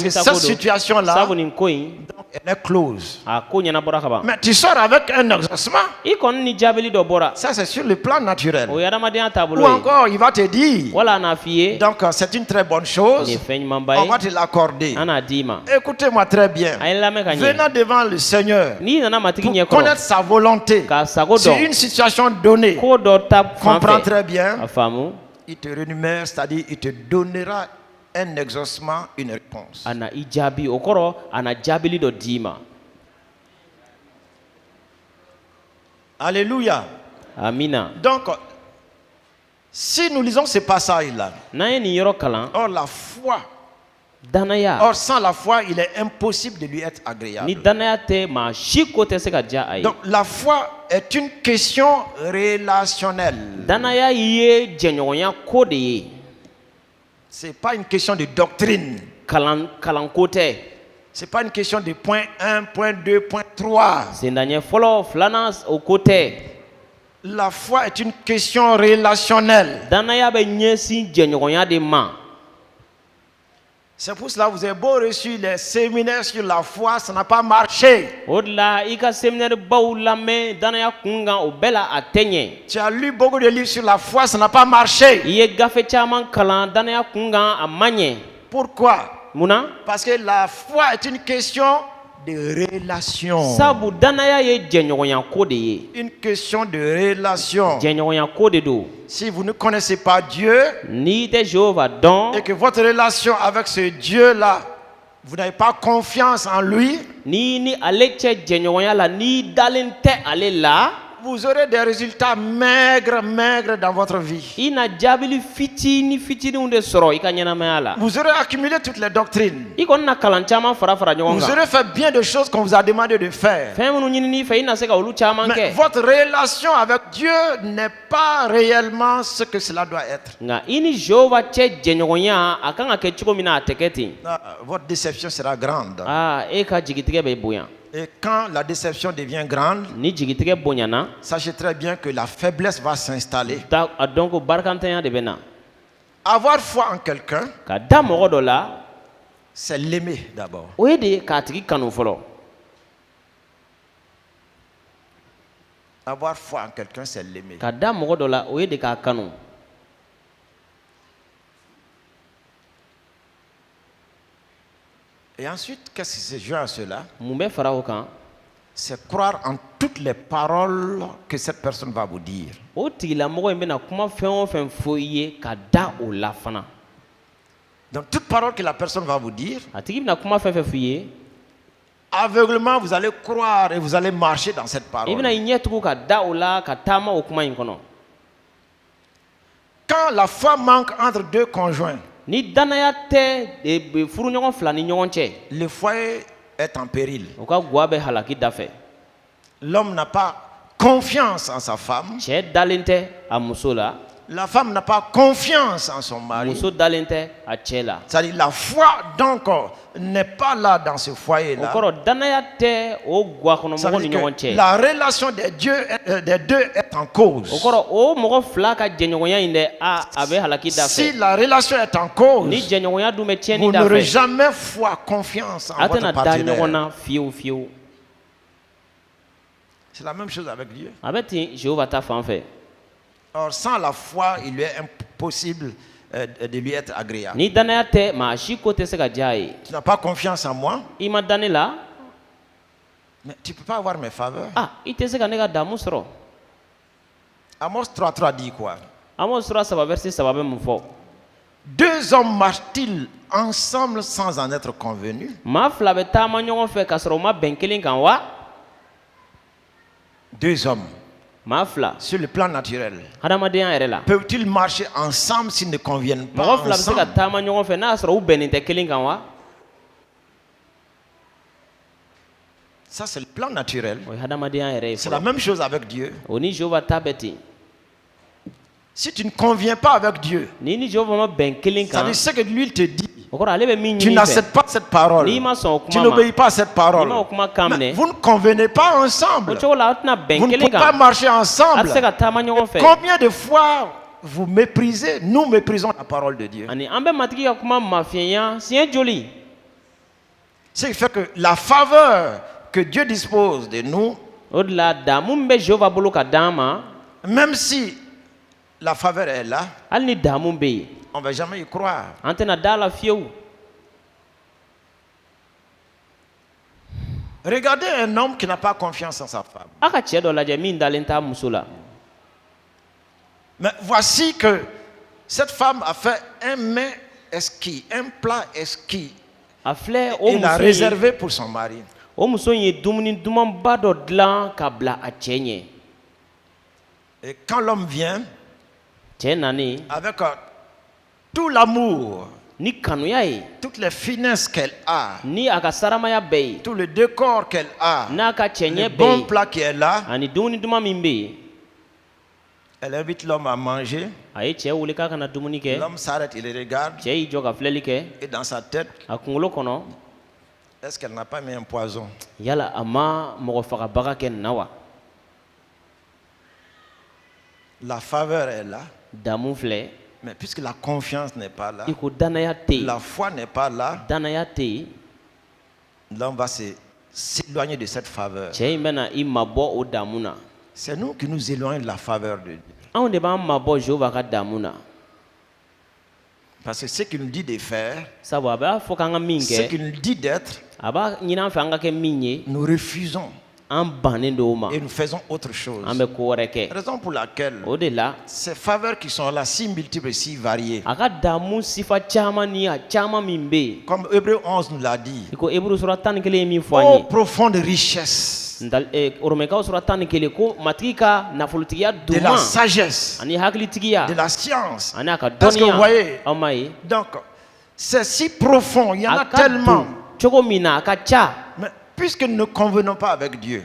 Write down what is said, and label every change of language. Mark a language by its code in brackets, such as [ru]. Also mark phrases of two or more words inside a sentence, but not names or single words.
[bm] nimisa [fr] cette [bm] ko don. [fr] situation-là, [bm] Sabu nin ko in, [fr] elle est close. [bm] a ko ɲɛnabɔra ka ban. [fr] Mais tu sors avec un exaucement. [bm] I kɔni ni jaabili dɔ bɔra. [fr] Ça, c'est sur le plan naturel. [bm] O ye hadamadenya taabolo [fr] Ou [bm] ye. [fr] encore, il va te dire, [bm] Wala a n'a f'i ye, [fr] donc c'est une très bonne [bm] nin [fr] chose, [bm] ye fɛn ɲumanba [fr] on [bm] ye, [fr] va te l'accorder. [bm] an n'a d'i ma. [fr] Écoutez-moi très bien. [bm] A ye lamɛn ka ɲɛ. [fr] Venant devant le Seigneur [bm] N'i nana matigi [fr] pour [bm] ɲɛ [fr] connaître [bm] kɔrɔ, [fr] sa volonté [bm] k'a sago [fr] sur [bm] dɔn, [fr] une situation donnée, [bm] ko dɔ ta fan [fr] comprends [bm] fɛ, [fr] très bien, [bm] a faamu, [fr] il te rémunère, c'est-à-dire il te donnera un exaucement, une réponse. [bm] a na i jaabi. O kɔrɔ a na jaabili dɔ d'i ma. [fr] Alléluia. [bm] Amina. [fr] Donc, si nous lisons ce passage-là, [bm] N'an ye nin yɔrɔ kalan, [fr] or la foi, [bm] danaya, [fr] or sans la foi, il est impossible de lui être [bm] ni [fr] agréable. [bm] danaya tɛ maa si ko tɛ se ka diya a ye. [fr] Donc, la foi est une question relationnelle. [bm] Danaya ye jɛɲɔgɔnya ko de ye, [fr] Ce n'est pas une question de doctrine. [bm] kalanko tɛ. [fr] Ce n'est pas une question de point 1, point 2, point 3. [bm] Sendaɲɛ fɔlɔ, filanan o ko tɛ. [fr] La foi est une question relationnelle. [bm] Danaya bɛ ɲɛsin jɛɲɔgɔnya de ma. [fr] C'est pour cela que vous avez beau reçu les séminaires sur la foi, ça n'a pas marché. [bm] O de la i ka séminaire baw lamɛn danaya kun kan o bɛɛ la a tɛ ɲɛ. [fr] Tu as lu beaucoup de livres sur la foi, ça n'a pas marché. [bm] I ye gafe caman kalan danaya kun kan a ma ɲɛ. [fr] Pourquoi? [bm] Munna? [fr] Parce que la foi est une question de relation. [bm] Sabu danaya ye jɛɲɔgɔnya ko de ye. [fr] Une question de relation. [bm] Jɛɲɔgɔnya ko de don. [fr] Si vous ne connaissez pas Dieu [bm] N'i tɛ Jehova dɔn, [fr] et que votre relation avec ce Dieu-là, vous n'avez pas confiance en lui, [bm] ni ale cɛ jɛɲɔgɔnya la n'i dalen tɛ ale la, [fr] vous aurez des résultats maigres dans votre vie. [bm] i na jaabili fitininw de sɔrɔ i ka ɲɛnamaya la. [fr] Vous aurez accumulé toutes les doctrines. [bm] I kɔni na kalan caman fara ɲɔgɔn [fr] Vous [bm] kan. [fr] aurez fait bien de choses qu'on vous a demandé de faire. [bm] Fɛn minnu ɲinini fɛ i na se ka olu caman [fr] Mais [bm] kɛ. [fr] votre relation avec Dieu n'est pas réellement ce que cela doit être. [bm] Nka i ni Jehova cɛ jɛɲɔgɔnya a kan ka kɛ cogo min na a tɛ kɛ ten. [fr] Votre déception sera grande. [bm] E ka jigitigɛ bɛ bonya. [fr] Et quand la déception devient grande, [bm] ni jigitigɛ bonyana [fr] sachez très bien que la faiblesse va s'installer. [bm] a dɔn ko barikantanya de bɛ na [fr] Avoir foi en quelqu'un, [bm] ka da mɔgɔ dɔ la [fr] c'est l'aimer d'abord. [bm] o ye de k'a tigi kanu fɔlɔ. [fr] Avoir foi en quelqu'un, c'est l'aimer. [bm] Ka da mɔgɔ dɔ la o ye de k'a kanu. [fr] Et ensuite, qu'est-ce qui se joint à cela? [bm] Mun bɛ fara o kan [fr] C'est croire en toutes les paroles que cette personne va vous dire. [bm] o tigilamɔgɔ in bɛna kuma fɛn o fɛn fɔ i ye ka da o la fana. [fr] Donc, toute parole que la personne va vous dire, [bm] A tigi bɛna kuma fɛn fɛn f'i ye [fr] aveuglement, vous allez croire et vous allez marcher dans cette [bm] i [fr] parole. [bm] bɛna i ɲɛ tugu ka da o la ka taama o kuma in kɔnɔ. [fr] Quand la foi manque entre deux conjoints, [bm] Ni danaya tɛ furuɲɔgɔn fila ni ɲɔgɔn cɛ [fr] le foyer est en péril. [bm] o ka guwa bɛ halaki da fɛ. [fr] L'homme n'a pas confiance en sa femme. [bm] Cɛ dalen tɛ a muso la [fr] La femme n'a pas confiance en son mari. [bm] muso dalen tɛ a cɛ la. [fr] C'est-à-dire la foi, donc, n'est pas là dans ce [bm] O [fr] foyer-là. [bm] kɔrɔ danaya tɛ o guwa [fr] Ça [bm] kɔnɔ mɔgɔ [fr] veut [bm] ni [fr] dire [bm] ɲɔgɔn [fr] que [bm] cɛ. [fr] la relation des deux est en cause. [bm] O kɔrɔ o mɔgɔ fila ka jɛɲɔgɔnya in dɛ a bɛ halaki da [fr] Si [bm] fɛ. [fr] la relation est en [bm] Ni [fr] cause, [bm] jɛɲɔgɔnya dun bɛ [fr] vous [bm] tiɲɛni da [fr] n'aurez [bm] fɛ [fr] jamais foi, confiance en [bm] a [fr] votre [bm] tɛna da ɲɔgɔn [fr] partenaire. [bm] na fiyewu fiyewu. [fr] C'est la même chose avec Dieu. [bm] A bɛ ten Jehova ta fan fɛ. [fr] Or, sans la foi, il lui est impossible de lui être agréable. [bm] Ni danaya tɛ maa si ko tɛ se ka diya a ye. [fr] Tu n'as pas confiance en moi, [bm] I ma dan ne la [fr] mais tu ne peux pas avoir mes faveurs. [bm] i tɛ se ka ne ka damu sɔrɔ. [fr] Amos 3.3 dit quoi? [bm] Amos sura 3 verset 3 bɛ mun fɔ. [fr] Deux hommes marchent-ils ensemble sans en être convenus? [bm] Maa fila bɛ taama ɲɔgɔn fɛ ka sɔrɔ u ma bɛn kelen kan wa? [fr] Deux hommes, [bm] Maa fila [fr] sur le plan naturel, [bm] hadamadenya yɛrɛ la [fr] peuvent-ils marcher ensemble s'ils ne conviennent pas [bm] mɔgɔ fila bɛ se ka [fr] ensemble? [bm] taama ɲɔgɔn fɛ n'a y'a sɔrɔ u bɛnnen tɛ kelen kan wa? [fr] Ça, c'est le plan naturel. [bm] O ye hadamadenya yɛrɛ ye [fr] C'est la [bm] fɔlɔ. [fr] même chose avec Dieu. [bm] O ni Jehova ta bɛ ten. [fr] Si tu ne conviens pas avec Dieu, [bm] Ni ni Jehova ma bɛn kelen [fr] ça [bm] kan [fr] veut dire ce que lui te dit. [bm] o kɔrɔ ale bɛ min [fr] Tu [bm] ɲini i fɛ. [fr] n'acceptes pas cette parole. [bm] N'i ma sɔn o [fr] Tu [bm] kuma ma [fr] n'obéis pas à cette parole. [bm] n'i ma o kuma kan [fr] Mais [bm] minɛ [fr] vous ne convenez pas [bm] o [fr] ensemble. [bm] cogo la aw tɛna [fr] Vous [bm] bɛn [fr] ne [bm] kelen [fr] pouvez pas [bm] kan [fr] marcher [bm] a [fr] ensemble. [bm] tɛ se ka taama ɲɔgɔn fɛ. [fr] Combien de fois vous méprisez, nous méprisons la parole de Dieu. [bm] Ani an bɛ matigi ka kuma mafiyɛnya siɲɛ joli? [fr] Ce qui fait que la faveur que Dieu dispose de nous, [bm] O de la damu min bɛ Jehova bolo ka d'an ma [fr] même si la faveur est là, [bm] hali ni damu bɛ yen [fr] on ne va jamais y croire. [bm] an tɛna da la fiyewu. [fr] Regardez un homme qui n'a pas confiance en sa femme. [bm] A ka cɛ dɔ lajɛ min dalen t'a muso la. [fr] Mais voici que cette femme a fait un mets exquis, un plat exquis. [bm] A filɛ o [fr] Il l'a [bm] muso in [fr] réservé pour son mari. [bm] o muso in ye dumuni dumanba dɔ dilan ka bila a cɛ ɲɛ. [fr] Et quand l'homme vient [bm] Cɛ nalen [fr] avec tout l'amour, [bm] ni kanuya ye [fr] toutes les finesses qu'elle a, [bm] ni a ka saramaya bɛɛ ye [fr] tout le décor qu'elle a, [bm] n'a ka cɛ [fr] le [bm] ɲɛ [fr] bon [bm] bɛɛ ye [fr] plat qui est là, [bm] ani dumuni duman min bɛ yen [fr] elle invite l'homme à manger. [bm] a ye cɛ wele k'a kana dumuni kɛ. [fr] L'homme s'arrête, il regarde, [bm] Cɛ y'i jɔ ka filɛli kɛ [fr] et dans sa tête, [bm] a kunkolo kɔnɔ [fr] est-ce qu'elle n'a pas mis un poison? [bm] yala a ma mɔgɔ fagabaga kɛ nin na wa? [fr] La faveur est là, [bm] Damu filɛ [fr] mais puisque la confiance n'est pas là, [bm] i ko danaya tɛ yen [fr] la foi n'est pas là, [bm] danaya tɛ yen [fr] l'homme va s'éloigner de cette faveur. [bm] cɛ in bɛna i mabɔ o damu na. [fr] C'est nous qui nous éloignons de la faveur de Dieu. [bm] Anw de b'an mabɔ Jehova ka damu na. [fr] Parce que ce qu'il nous dit de faire, [bm] Sabu a b'a fɔ k'an ka min [fr] ce [bm] kɛ [fr] qu'il nous dit d'être, [bm] a b'a ɲini an fɛ an ka kɛ min ye [fr] nous refusons [bm] an bannen don o ma [fr] et nous faisons autre chose. [bm] an bɛ ko wɛrɛ kɛ. [fr] Raison pour laquelle [bm] O de la [fr] ces faveurs qui sont là, si multiples, si variées, [bm] a ka damu sifa caman ni a caman min bɛ yen [fr] comme Hébreu 11 nous l'a dit, [bm] i ko Hebrew sura 11 ye min fɔ an oh ye. [fr] profonde richesse [bm] Oromɛkaw sura 11 ko matigi ka nafolotigiya [fr] de la [bm] duman [fr] sagesse, [bm] ani hakilitigiya [fr] de la science. [bm] ani a ka [fr] Est-ce que vous voyez? [bm] dɔnniya aw ma ye [fr] Donc, c'est si profond, il y en a [bm] a ka [fr] tellement. [bm] don cogo min na a ka ca [fr] Mais puisque nous ne convenons pas avec Dieu,